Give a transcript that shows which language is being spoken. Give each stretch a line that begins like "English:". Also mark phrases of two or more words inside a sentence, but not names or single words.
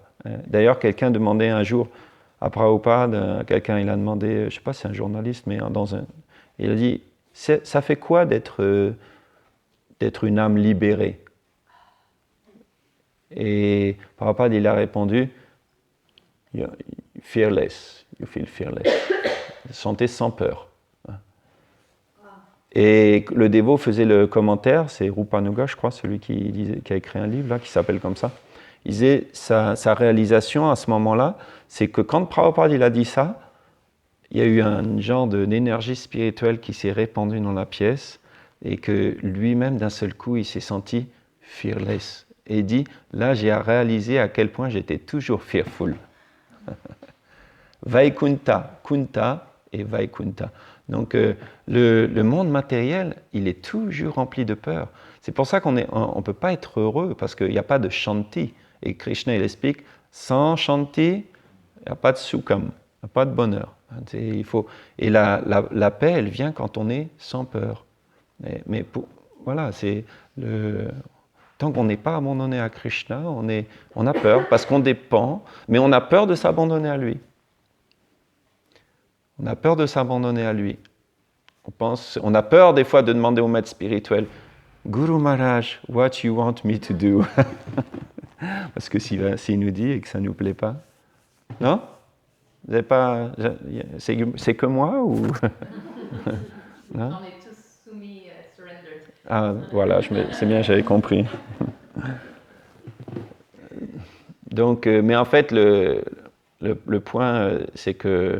French: D'ailleurs, quelqu'un demandait un jour à Prabhupada, quelqu'un il a demandé, je ne sais pas si c'est un journaliste, mais il a dit, ça fait quoi d'être une âme libérée? Et Prabhupada il a répondu,
English: fearless, you feel fearless.
French: Sentez sans peur. Et le dévot faisait le commentaire, c'est Rupanuga, je crois, celui qui a écrit un livre là, qui s'appelle comme ça. Il disait, sa réalisation à ce moment-là, c'est que quand Prabhupada il a dit ça, il y a eu un genre d'énergie spirituelle qui s'est répandue dans la pièce et que lui-même, d'un seul coup, il s'est senti fearless. Et il dit, là, j'ai réalisé à quel point j'étais toujours fearful. Vaikunta, Kunta et Vaikunta. Donc, le monde matériel, il est toujours rempli de peur. C'est pour ça qu'on ne peut pas être heureux, parce qu'il n'y a pas de shanti. Et Krishna, il explique, sans shanti, il n'y a pas de sukham, il n'y a pas de bonheur. Et la paix, elle vient quand on est sans peur. Mais voilà, c'est tant qu'on n'est pas abandonné à Krishna, on a peur, parce qu'on dépend, mais on a peur de s'abandonner à lui. On a peur de s'abandonner à lui. On a peur des fois de demander au maître spirituel,
English: Guru Maharaj, what you want me to do?
French: Parce que s'il nous dit et que ça ne nous plaît pas. Non? Vous n'avez pas. C'est que moi ou. Non? On est tous soumis, surrendered. Ah, voilà, c'est bien, j'avais compris. Donc, mais en fait, le point, c'est que.